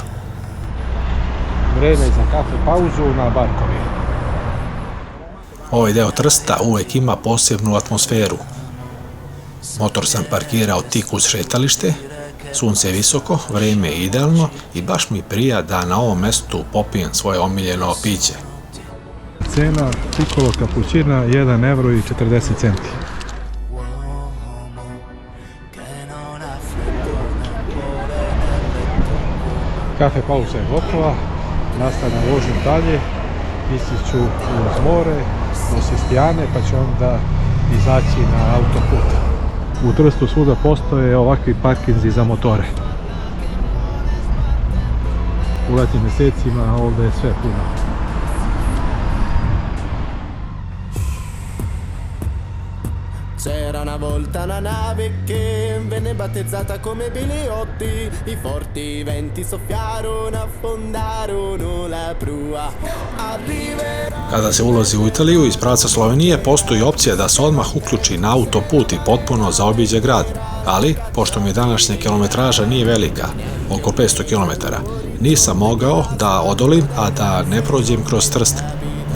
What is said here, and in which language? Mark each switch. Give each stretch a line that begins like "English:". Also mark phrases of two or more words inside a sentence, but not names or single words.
Serbian: Vreme za kafe pauzu na Barcoli. Ovaj deo Trsta uvek ima posebnu atmosferu. Motor sam parkirao tik uz šetalište, sunce je visoko, vreme je idealno i baš mi prija da na ovom mestu popijem svoje omiljeno piće. Cena piccolo cappuccina 1 euro i 40 centi. Kafe pauza je gotova, nastavljam vožnju dalje, ići ću uz more do Sestijane, pa ću onda izaći na autoput. U Trstu svuda postoje ovakvi parkinzi za motore. U letnjim mesecima ovdje je sve puno.
Italian: C'era una volta una nave che venne battezzata come Biliotti. I forti venti soffiarono, affondarono la prua.
Serbian: Kada se ulazi u Italiju iz pravca Slovenije, postoji opcija da se odmah uključi na autoput i potpuno zaobiđe grad. Ali, pošto mi današnja kilometraža nije velika, oko 500 km, nisam mogao da odolim, a da ne prođem kroz Trst.